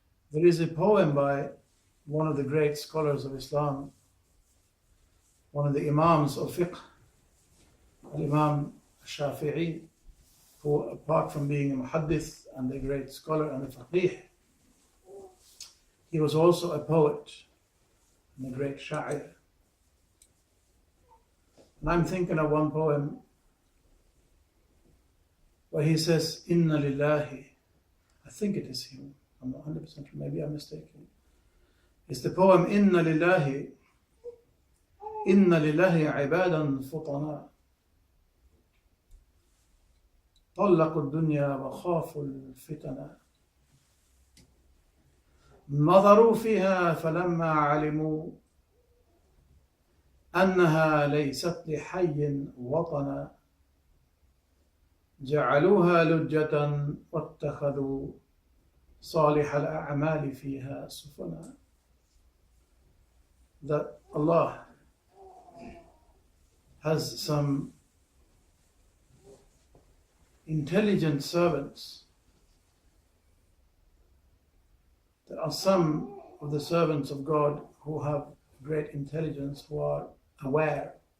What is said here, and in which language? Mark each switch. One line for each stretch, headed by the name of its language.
English: There is a poem by one of the great scholars of Islam, one of the Imams of Fiqh, Imam Shafi'i, who, apart from being a muhaddith and a great scholar and a faqih, he was also a poet and a great sha'ir. And I'm thinking of one poem where he says, Inna lillahi, I think it is him, I'm not 100% sure, maybe I'm mistaken. It's the poem,
Arabic: Inna lillahi ibadan futana, طلقوا الدنيا وخافوا الفتنة نظروا فيها فلما علموا أنها ليست لحي وطنا جعلوها لجة واتخذوا صالح الأعمال فيها سفنا.
English: That Allah has some intelligent servants. There are some of the servants of God who have great intelligence, who are aware.